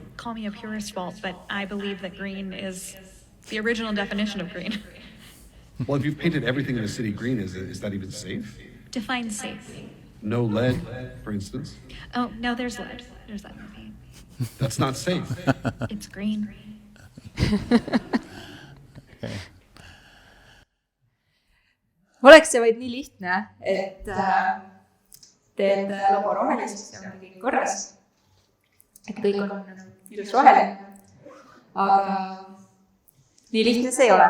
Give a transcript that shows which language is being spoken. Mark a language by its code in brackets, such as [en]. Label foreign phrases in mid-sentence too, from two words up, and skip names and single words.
[en] Call me a purist fault, but I believe that green is the original definition of green. Well, if you've painted everything in the city green, is that even safe? Define safe. No lead, for instance. Oh, no, there's lead. There's lead in the paint. That's not safe. It's green. [et] Oleks see vaid nii lihtne, et teed logo roheliseks ja on kõik korras. Et kõik on ilus roheline. Aga nii lihtne see ei ole.